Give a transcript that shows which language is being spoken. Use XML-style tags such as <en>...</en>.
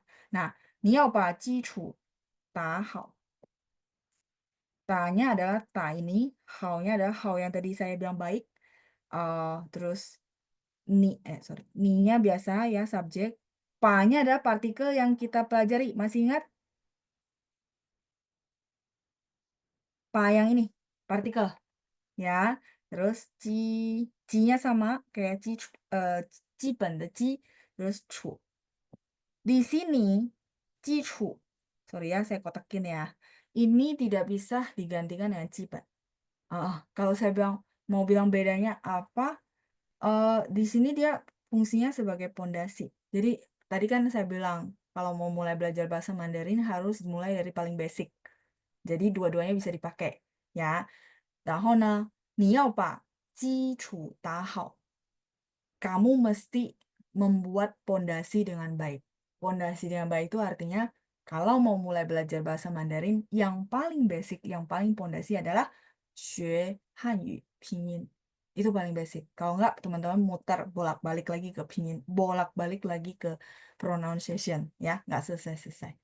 <zh>Nah, 你要把基础打好。</zh> <id>Ta-nya adalah ta ini, hao-nya adalah hao yang tadi saya bilang baik. Terus ni-nya biasa ya subjek. Pa-nya adalah partikel yang kita pelajari. Masih ingat? Pa yang ini, partikel. Ya. Terus ji-nya sama kayak jiben de ji, terus chu. Di sini jichu. Sorry ya, saya kotakin ya. Ini tidak bisa digantikan dengan jiben. Kalau saya mau bilang bedanya apa, di sini dia fungsinya sebagai pondasi. Jadi tadi kan saya bilang kalau mau mulai belajar bahasa Mandarin harus mulai dari paling basic. Jadi dua-duanya bisa dipakai, ya.</id> <zh>然后呢，你要把基础打好。</zh> <id>Kamu mesti membuat pondasi dengan baik. Pondasi dengan baik itu artinya kalau mau mulai belajar bahasa Mandarin, yang paling basic, yang paling pondasi adalah</id> <zh>学汉语拼音.</zh> <id>Itu paling basic. Kalau enggak, teman-teman muter bolak-balik lagi ke pinyin, bolak-balik lagi ke pronunciation, ya, nggak selesai-selesai.</id>